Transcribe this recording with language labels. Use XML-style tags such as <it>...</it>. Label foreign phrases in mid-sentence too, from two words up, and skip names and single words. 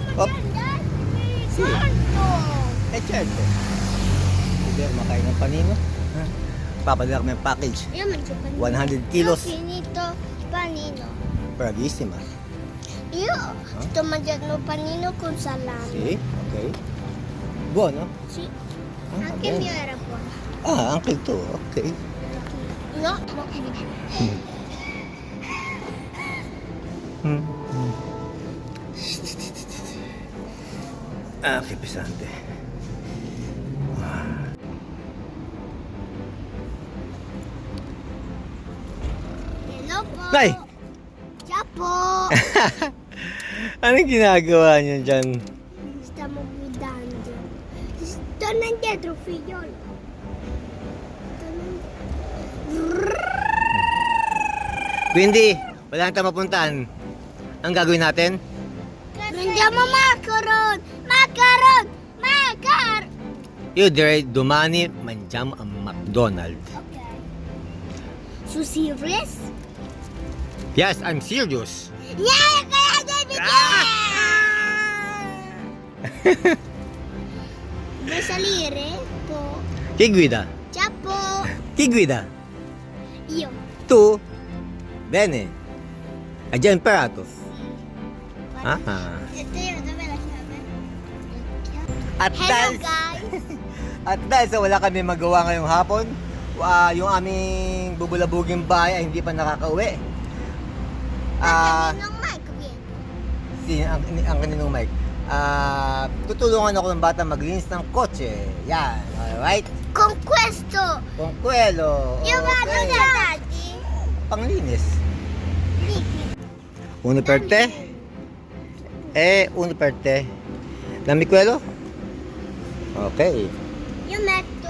<it>Si certo.</it> <tl>Hindi makain ng panino. Papadala kami ng package. 100 kilos.</tl> <it>Finito panino. Bravissima. Io sto mangiando panino con salame. Si, okay. Buono? Sì. Ah, Anche il bene. mio era buono. Anche il tuo, okay. No, Che pesante.</it> <tl>hello po. Nay! Ciao po. Anong ginagawa niyo dyan?</tl> <it>Stiamo guidando. Torna indietro, figliolo. Torna indietro. Quindi,</it> <tl>wala nang tayo mapuntahan. Ang gagawin natin?</tl> <it>Prendiamo macaron! Macaron! Macar! Io direi domani mangiamo a McDonald's.</it> <en>Okay. Su serious? Yes, I'm serious. Yeah,</en> <tl>kaya David!</tl> <it>Vuoi salire? Po. Chi guida? Ciao po. Chi guida? Io. Tu? Bene. Hai già imparato? Ah. Dove la chiave?</it> <tl>At Hello dahil, guys! at dahil sa wala kami magawa ngayong hapon, yung aming bubulabuging bahay ay hindi pa nakakauwi. Kaninong mic viene? Ang kaninong mic. Tutulungan ako ng bata maglinis ng kotse. Yan, alright?</tl> <it>Con questo! Con quello. Io vado da daddy. panglinis. Uno per te? Uno per te. Dammi quello? Ok. Io metto.</it>